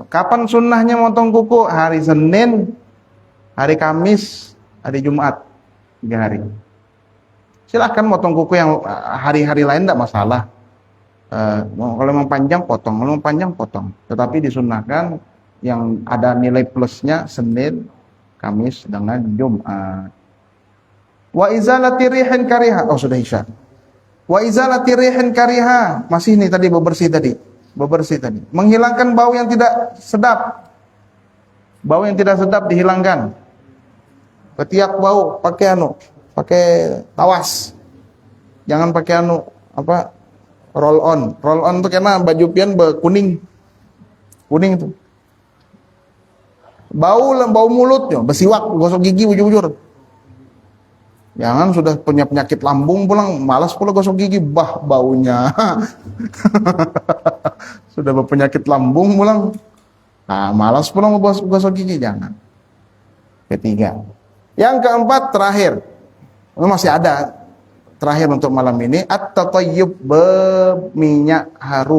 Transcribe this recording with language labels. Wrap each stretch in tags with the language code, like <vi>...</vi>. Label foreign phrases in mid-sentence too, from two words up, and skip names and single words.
<id>Kapan sunnahnya memotong kuku? Hari Senin, hari Kamis, hari Jumat. 3 hari. Silahkan motong kuku yang hari-hari lain tidak masalah. Kalau memang panjang potong. Tetapi disunnahkan yang ada nilai plusnya Senin, Kamis dengan Jumat.</id> <ar>وإزالة ريح كريهة.</ar> <id>Oh, sudah Isya.</id> <ar>وإزالة ريح كريهة.</ar> <id>Masih nih tadi bebersih tadi. Menghilangkan bau yang tidak sedap. Bau yang tidak sedap dihilangkan. Ketiak bau pakai tawas. Jangan pakai roll on. Roll on tuh karena baju pian kuning itu. Bau mulutnya, bersiwak, gosok gigi bujur-bujur. Jangan sudah punya penyakit lambung pulang, malas pula gosok gigi, baunya. Sudah berpenyakit lambung pulang. Nah, malas pulang mau gosok gigi, jangan. Ketiga. Yang keempat terakhir. Masih ada terakhir untuk malam ini, at-tatayyub, berminyak harum.</id>